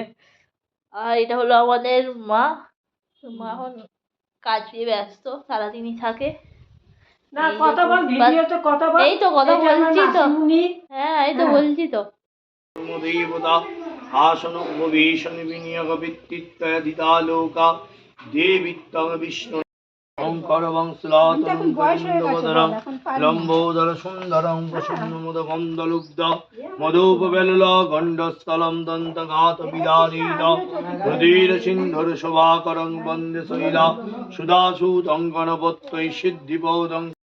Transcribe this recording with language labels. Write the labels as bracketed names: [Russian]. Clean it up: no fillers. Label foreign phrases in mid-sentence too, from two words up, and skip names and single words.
[Bangla] আর এটা হলো আমাদের মা। মা এখন কাজে ব্যস্ত, সারাদিনই থাকে। এই তো কথা বলছি তো, হ্যাঁ এই তো বলছি তো। [Sanskrit] দেবতা আসনং ভীষণ বিনিয়োগ ভিত্তিত্বয়দিতা লোকা দেবিত্তং বিষ্ণু শঙ্কর বংশলাতনং গোবিন্দবদনং লম্বোদর সুন্দরং প্রসন্নমুদ গন্ধলুব্ধ মধুপবেলল গণ্ডস্থলম দন্তঘাত বিদারিত রুধির সিন্ধুর শোভাকরং বন্দে শৈলা সুধাসূতং গণপত্যৈ সিদ্ধিপৌদং।